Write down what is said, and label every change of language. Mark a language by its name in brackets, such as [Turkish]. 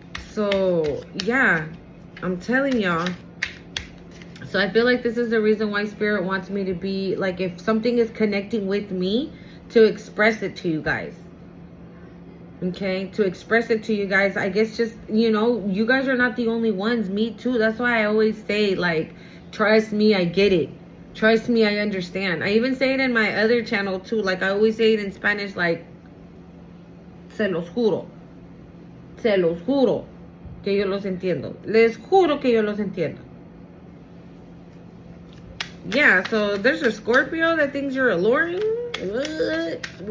[English] So, yeah, I'm telling y'all. So I feel like this is the reason why Spirit wants me to be, like, if something is connecting with me, to express it to you guys. Okay? To express it to you guys. I guess just, you know, you guys are not the only ones. Me too. That's why I always say, like, trust me, I get it. Trust me, I understand. I even say it in my other channel too. Like, I always say it in Spanish, like, se los juro. [Spanish] Se los juro que yo los entiendo. Les juro que yo los entiendo. [English] Yeah, so there's a Scorpio that thinks you're alluring. What?